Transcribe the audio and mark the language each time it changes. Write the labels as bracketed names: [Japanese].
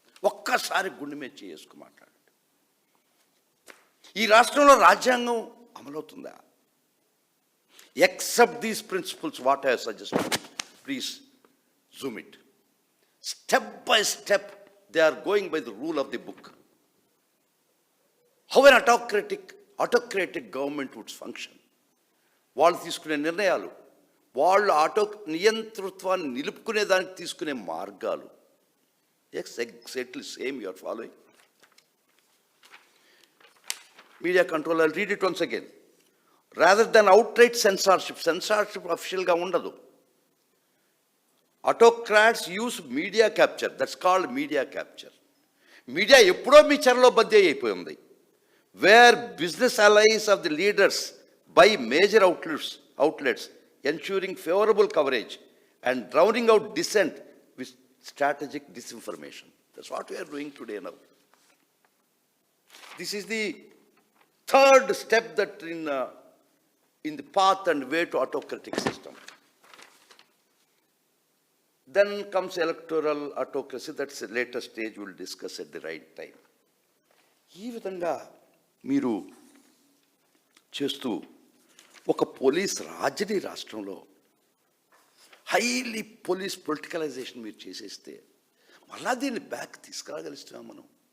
[Telugu] ఒక్కసారి గుండె మీద చేసుకు మాట్లాడండి. ఈ రాష్ట్రంలో రాజ్యాంగం అమలవుతుందా? [English] Except these principles what I suggest, please zoom it. Step by step they are going by the rule of the book. How an autocratic government would function. [Telugu] వాళ్ళు తీసుకునే నిర్ణయాలు, వాళ్ళు ఆటో నియంతృత్వాన్ని నిలుపుకునే దానికి తీసుకునే మార్గాలు [English] Exactly same you are following. Media control, I'll read it once again. Rather than outright censorship [Telugu] అఫిషియల్గా ఉండదు. [English] Autocrats use media capture, that's called media capture. [Telugu] Media ఎప్పుడో మీ చెరలో బద్దీ అయిపోయింది. [English] Where business allies of the leaders by major outlets ensuring favorable coverage and drowning out dissent with strategic disinformation. That's what we are doing today now. This is the third step that in the path and way to autocratic system. Then comes electoral autocracy. That's a later stage, we'll discuss at the right time. [Telugu] ఈ విధంగా మీరు చేస్తూ ఒక police రాజ్యని రాష్ట్రంలో highly police politicalisation మీరు చేసేస్తే మళ్ళా దీన్ని బ్యాక్ తీసుకురాగలుగుతున్నాం మనం.